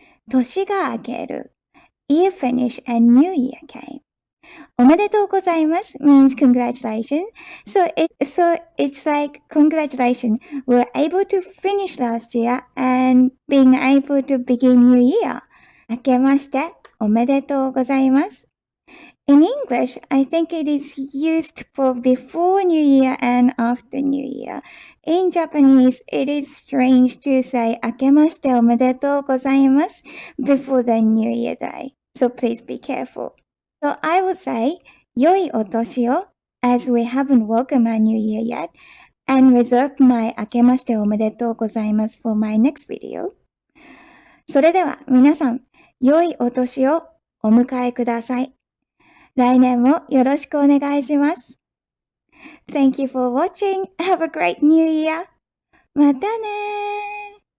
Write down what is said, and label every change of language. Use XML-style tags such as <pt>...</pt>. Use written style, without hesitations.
<ja>Toshi ga akeru,</ja> <en>year finish and new year came.</en> <ja>Omedetou gozaimasu</ja> <en>means congratulations. So it's like congratulations. We're able to finish last year and being able to begin new year.</en> <ja>明けましておめでとうございます。</ja> <en>In English, I think it is used for before New Year and after New Year. In Japanese, it is strange to say</en> <ja>明けましておめでとうございます</ja> <en>before the New Year day. So please be careful. So I would say</en> <ja>良いお年を</ja> <en>as we haven't welcomed our New Year yet and reserve my</en> <ja>明けましておめでとうございます</ja> <en>for my next video.</en> <ja>それでは皆さん、良いお年をお迎えください。来年もよろしくお願いします。</ja> <en>Thank you for watching. Have a great new year.</en> <ja>またね</ja>